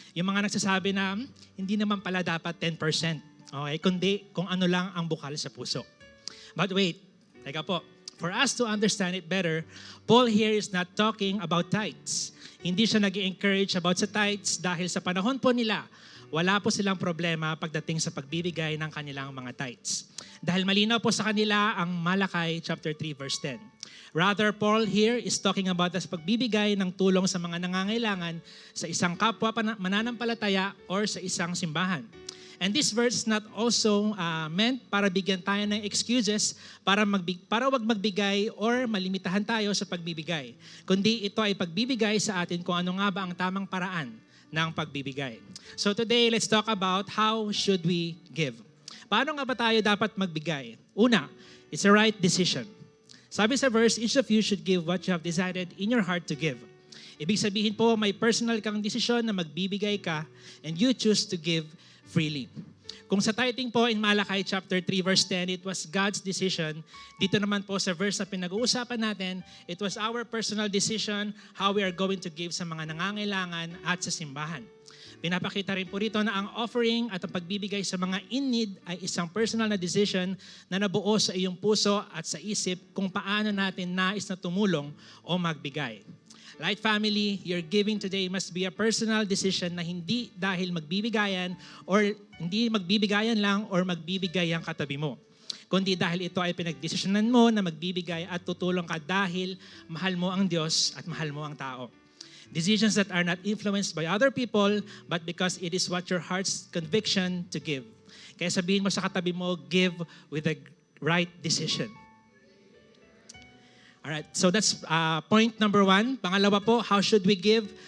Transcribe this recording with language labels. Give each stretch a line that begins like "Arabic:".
Filipino: Yung mga nagsasabi na hindi naman pala dapat 10%. Okay, kundi kung ano lang ang bukal sa puso.
English: But wait,
Filipino: teka po.
English: For us to understand it better, Paul here is not talking about tithes.
Filipino: Hindi siya nag-encourage about sa tithes dahil sa panahon po nila, wala po silang problema pagdating sa pagbibigay ng kanilang mga tithes. Dahil malinaw po sa kanila ang Malakay chapter 3 verse 10.
English: Rather, Paul here is talking about as
Filipino: pagbibigay ng tulong sa mga nangangailangan sa isang kapwa mananampalataya or sa isang simbahan.
English: And this verse is not also meant
Filipino: para bigyan tayo ng excuses para wag magbigay or malimitahan tayo sa pagbibigay. Kundi ito ay pagbibigay sa atin kung ano nga ba ang tamang paraan ng pagbibigay.
English: So today, let's talk about how should we give.
Filipino: Paano nga ba tayo dapat magbigay?
English: Una, it's a right decision. Sabi sa verse, each of you should give what you have decided in your heart to give.
Filipino: Ibig sabihin po, may personal kang desisyon na magbibigay ka
English: and you choose to give freely.
Filipino: Kung sa tithing po
English: in Malakay chapter 3 verse 10, it was God's decision.
Filipino: Dito naman po sa verse na pinag-uusapan natin,
English: it was our personal decision how we are going to give
Filipino: sa mga nangangailangan at sa simbahan. Pinapakita rin po rito na ang offering at ang pagbibigay sa mga in need ay isang personal na decision na nabuo sa iyong puso at sa isip kung paano natin nais na tumulong o magbigay.
English: Light family, your giving today must be a personal decision
Filipino: na hindi dahil magbibigayan lang or magbibigay ang katabi mo. Kundi dahil ito ay pinagdesisyonan mo na magbibigay at tutulong ka dahil mahal mo ang Diyos at mahal mo ang tao.
English: Decisions that are not influenced by other people but because it is what your heart's conviction to give.
Filipino: Kaya sabihin mo sa katabi mo,
English: give with the right decision. Alright, so that's point number 1.
Filipino: Pangalawa po,
English: how should we give?